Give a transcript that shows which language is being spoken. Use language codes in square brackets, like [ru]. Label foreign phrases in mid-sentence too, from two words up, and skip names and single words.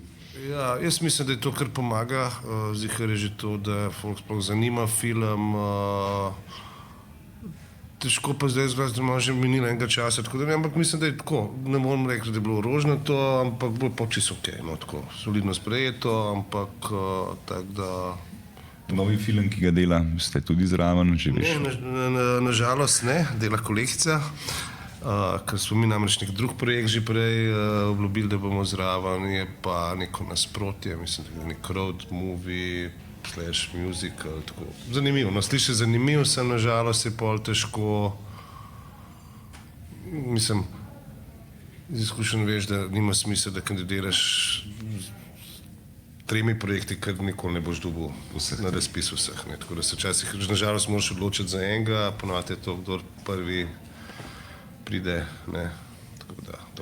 [sl] Ja, jaz mislim, da je to, kar pomaga, zihar je že to, da folk sploh zanima film, težko pa zdaj zgleda, da ima že minilo enega časa, tako da ne, ampak mislim, da je tako, ne morem reči, da je bilo rožnato, ampak bilo pa čisto okej, no, tako, solidno sprejeto, ampak tako da... Novi film, ki ga dela, ste tudi zraven, že veš? Ne, nažalost ne, dela kolegica, ker smo mi namreč nek drug projekt že prej obljubili, da bomo zraven, je pa neko nasprotje, mislim, da je nek [en] road movie, slash musical, [sl] tako. Zanimivo, no, sliši zanimiv, sem nažalost je pol težko, mislim, iz izkušenj veš, da nima smisla, da kandidiraš tremi projekti, ker nikoli ne boš dobil na razpisu vseh, ne, tako da se včasih, nažalost, moraš odločiti za enega, ponovadi je to, kdor prvi pride, ne, tako da to.